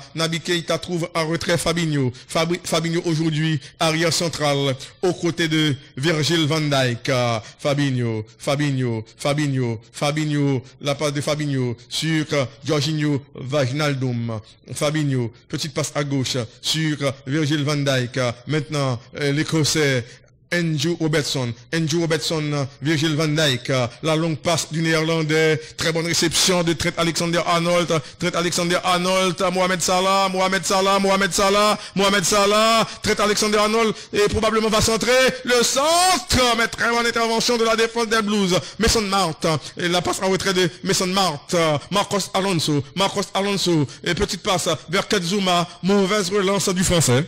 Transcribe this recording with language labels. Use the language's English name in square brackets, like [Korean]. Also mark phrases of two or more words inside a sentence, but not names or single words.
[French] Naby Keita trouve en retrait Fabinho. Fabinho aujourd'hui arrière central aux côtés de Virgil van Dijk. Fabinho, la passe de Fabinho sur Jorginho Wijnaldum. Fabinho, petite passe à gauche sur Virgil van Dijk. Maintenant l'Écossais Andrew Robertson, Virgil van Dijk, la longue passe du Néerlandais, très bonne réception de Trent Alexander-Arnold, Mohamed Salah, Trent Alexander-Arnold, et probablement va centrer, le centre, mais très bonne intervention de la défense des Blues, Mason Mount, et la passe en retrait de Mason Mount, Marcos Alonso, et petite passe vers Kedzuma, mauvaise relance du français.